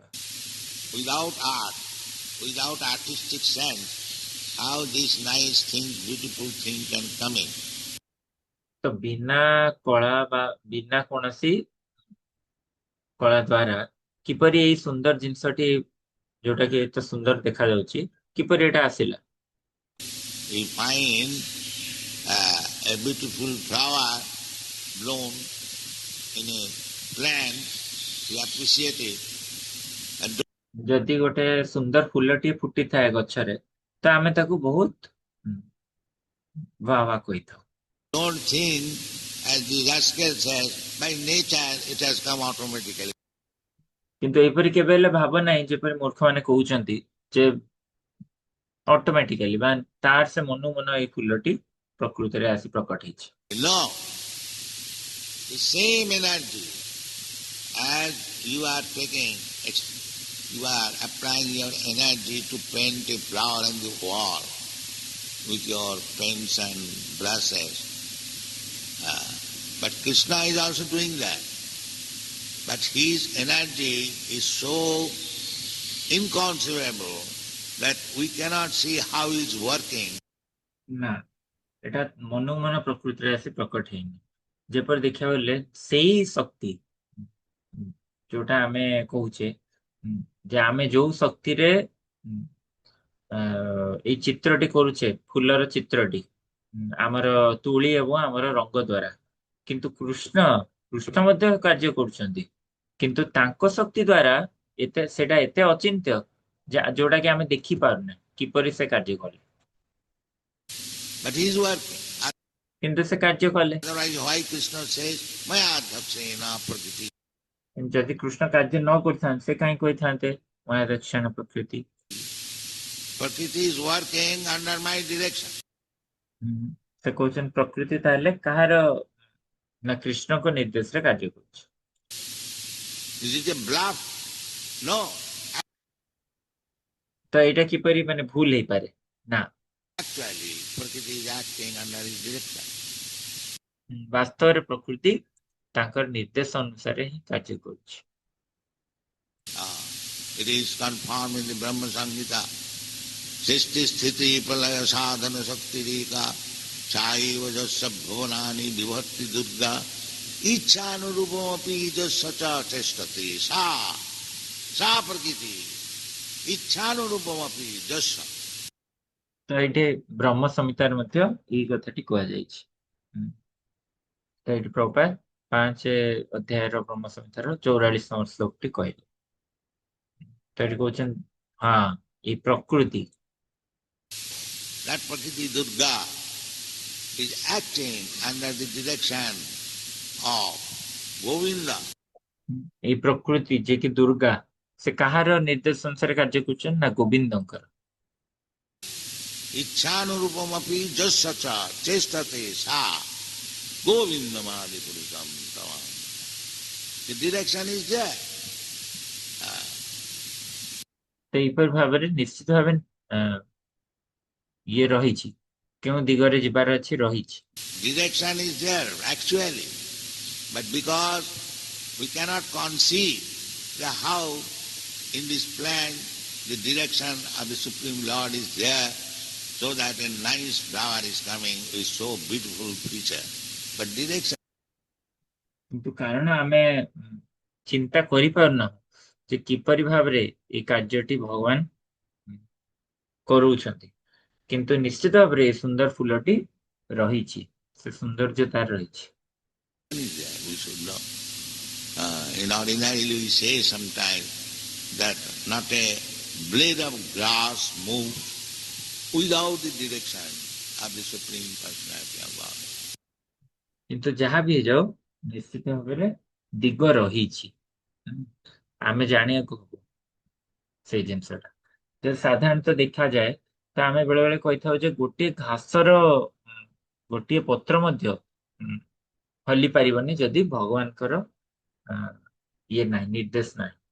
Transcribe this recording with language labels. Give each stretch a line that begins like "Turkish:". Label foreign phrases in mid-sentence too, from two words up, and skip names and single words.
English: Without art, without artistic sense, how this nice thing, beautiful thing can come in?
Odia: ତ ବିନା କଳା ବା ବିନା କୌଣସି କଳା ଦ୍ୱାରା କିପରି ଏଇ ସୁନ୍ଦର ଜିନିଷଟି ଯୋଉଟା କି ଏତେ ସୁନ୍ଦର ଦେଖାଯାଉଛି କିପରି ଏଟା ଆସିଲା?
English: You find a beautiful flower blown in a plant, you appreciate it. And
Odia: ଯଦି ଗୋଟେ ସୁନ୍ଦର ଫୁଲଟିଏ ଫୁଟିଥାଏ ଗଛରେ ତ ଆମେ ତାକୁ ବହୁତ ବାହ ବାହ କହିଥାଉ।
English: don't think, as the rascal says, by nature it has come automatically.
Odia: କିନ୍ତୁ ଏହିପରି କେବେ ହେଲେ ଭାବ ନାହିଁ ଯେପରି ମୂର୍ଖମାନେ କହୁଛନ୍ତି ଯେ ଅଟୋମେଟିକାଲି ବା ତାର ସେ ମନୁ ମନ ଏଇ ଫୁଲଟି ପ୍ରକୃତିରେ ଆସି ପ୍ରକଟ ହେଇଛି।
English: No, the same energy as you are taking, you are applying your energy to paint a flower on the wall with your pens and brushes. But Krishna is also doing that. But his energy is so inconceivable that we cannot see how he is working.
Odia: ନା ଏଟା ମନୁ ମନ ପ୍ରକୃତିରେ ଆସି ପ୍ରକଟ ହେଇନି। ଯେପରି ଦେଖିବାକୁ ଗଲେ ସେଇ ଶକ୍ତି ଯୋଉଟା ଆମେ କହୁଛେ ଯେ ଆମେ ଯୋଉ ଶକ୍ତିରେ ଏଇ ଚିତ୍ରଟି କରୁଛେ ଫୁଲର ଚିତ୍ରଟି ଆମର ତୁଳି ଏବଂ ଆମର ରଙ୍ଗ ଦ୍ୱାରା, କିନ୍ତୁ କୃଷ୍ଣ ମଧ୍ୟ କାର୍ଯ୍ୟ କରୁଛନ୍ତି କିନ୍ତୁ ତାଙ୍କ ଶକ୍ତି ଦ୍ୱାରା ସେଟା ଏତେ ଅଚିନ୍ତ୍ୟ ଯୋଉଟା କି ଆମେ ଦେଖିପାରୁନେ କିପରି ସେ କାର୍ଯ୍ୟ କଲେ।
English: But he is working.
Odia: କିନ୍ତୁ ସେ କାର୍ଯ୍ୟ କଲେ।
English: Otherwise, why Krishna says,
Sanskrit: Maya dhapsena prakriti?
Odia: ଯଦି କୃଷ୍ଣ କାର୍ଯ୍ୟ ନ କରିଥାନ୍ତେ ସେ କାହିଁ କହିଥାନ୍ତେ ମୟା ଦକ୍ଷିଣ ପ୍ରକୃତି?
English: Prakriti is working under my direction.
Odia: ସେ କହୁଛନ୍ତି ପ୍ରକୃତି ତାହେଲେ କାହାର ନା କୃଷ୍ଣଙ୍କ ନିର୍ଦ୍ଦେଶରେ କାର୍ଯ୍ୟ କରୁଛି।
English: Is it a bluff? No.
Odia: ତ ଏଇଟା କିପରି ମାନେ ଭୁଲ ହେଇପାରେ? ନା,
English: Actually, Prakriti is acting under his direction.
Odia: ବାସ୍ତବରେ ପ୍ରକୃତି ତାଙ୍କର ନିର୍ଦ୍ଦେଶ ଅନୁସାରେ ହିଁ କାର୍ଯ୍ୟ କରୁଛି।
English: It is confirmed in the Brahma Samhita.
Sanskrit: Srishti sthiti pralaya sadhana shakti reka chaiva jasya bhuvanani vibhatti durga ichhanurupam api jasya cha chestati sa prakriti ichhanurupam api jasya.
Odia: ତ ଏଇଠି ବ୍ରହ୍ମ ସଂହିତାରେ ମଧ୍ୟ ଏଇ କଥାଟି କୁହାଯାଇଛି। ତ ଏଇଠି ପ୍ରଭୁପାଦ 5 ଅଧ୍ୟାୟର ବ୍ରହ୍ମ ସଂହିତାର 44 ନମ୍ବର ଶ୍ଲୋକଟି କହିଲେ। ତ ଏଠି କହୁଛନ୍ତି ହଁ ଏଇ ପ୍ରକୃତି,
English: That Prakriti Durga is acting under the direction of Govinda.
Odia: ଏଇ ପ୍ରକୃତି ଯେ କି ଦୁର୍ଗା ସେ କାହାର ନିର୍ଦ୍ଦେଶ ଅନୁସାରେ କାର୍ଯ୍ୟ କରୁଛନ୍ତି ନା ଗୋବିନ୍ଦଙ୍କର।
Sanskrit: Ichhanurupam api jasya cha chestate sa Govindamadi Purusam Tavam.
English: The direction is there.
Odia: ତ ଏହିପରି ଭାବରେ ନିଶ୍ଚିତ ଭାବେ ଇଏ ରହିଛି, କେଉଁ ଦିଗରେ ଯିବାର ଅଛି ରହିଛି।
English: Direction is there actually. But because we cannot conceive how in this plant the direction of the Supreme Lord is there, so that a nice flower is coming with so beautiful feature. But direction.
Odia: କିନ୍ତୁ କାରଣ ଆମେ ଚିନ୍ତା କରିପାରୁନାହୁଁ ଯେ କିପରି ଭାବରେ ଏଇ କାର୍ଯ୍ୟଟି ଭଗବାନ କରୁଛନ୍ତି, କିନ୍ତୁ ନିଶ୍ଚିତ ଭାବରେ ଏ ସୁନ୍ଦର ଫୁଲଟି ରହିଛି, ସେ ସୌନ୍ଦର୍ଯ୍ୟ ତାର ରହିଛି।
English: is there, we should know. In ordinarily we say sometimes that not a blade of grass moves without the direction of the Supreme Personality of God.
Odia: କିନ୍ତୁ ଯାହା ବି ହେଇଯାଉ ନିଶ୍ଚିତ ଭାବରେ ଦିଗ ରହିଛି, ଆମେ ଜାଣିବାକୁ ହବ ସେଇ ଜିନିଷଟା। ଯଦି ସାଧାରଣତଃ ଦେଖାଯାଏ ତ ଆମେ ବେଳେ ବେଳେ କହିଥାଉ ଯେ ଗୋଟିଏ ଘାସର ଗୋଟିଏ ପତ୍ର ମଧ୍ୟ ହଲି ପାରିବନି ଯଦି ଭଗବାନଙ୍କର ଇଏ ନାହିଁ, ନିର୍ଦ୍ଦେଶ ନାହିଁ।